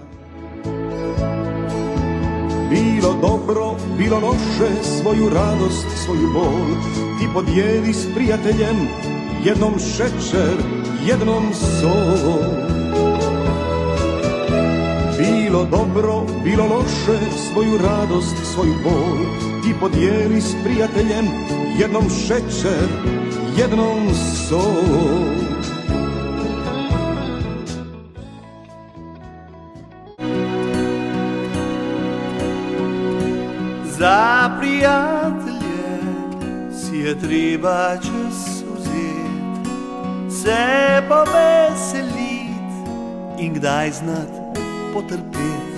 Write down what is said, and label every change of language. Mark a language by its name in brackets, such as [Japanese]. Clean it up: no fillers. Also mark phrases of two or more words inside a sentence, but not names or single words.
[Croatian] Bilo dobro, bilo loše, svoju radost, svoju bol ti podijeli s prijateljem, jednom šećer, jednom sol. Bilo dobro, bilo loše, svoju radost, svoju bol ti podijeli s prijateljem, jednom šećer, jednom sovom. [Slovenian] Za prijatelje si je treba čas vzet, se poveselit in kdaj znat potrpet.